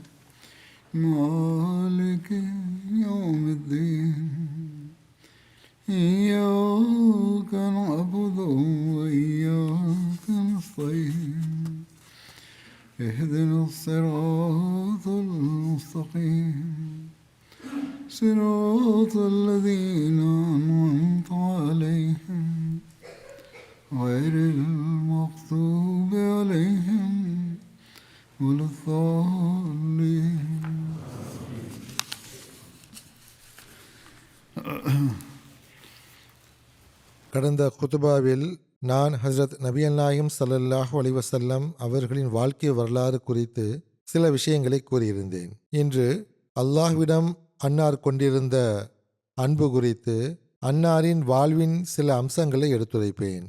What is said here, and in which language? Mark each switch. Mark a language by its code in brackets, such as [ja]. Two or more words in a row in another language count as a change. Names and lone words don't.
[ar] مالك يوم الدين إياك نعبد وإياك نستعين اهدنا الصراط المستقيم صراط الذين أنعمت عليهم غير المغضوب عليهم ولا الضالين. [ta] கடந்த குதுபாவில் நான் ஹஸ்ரத் நபிகள் நாயகம் [ar] صلى الله عليه وسلم [ta] அவர்களின் வாழ்க்கை வரலாறு குறித்து சில விஷயங்களை கூறியிருந்தேன். இன்று அல்லாஹ்விடம் அன்னார் கொண்டிருந்த அன்பு குறித்து அன்னாரின் வாழ்வின் சில அம்சங்களை எடுத்துரைப்பேன்.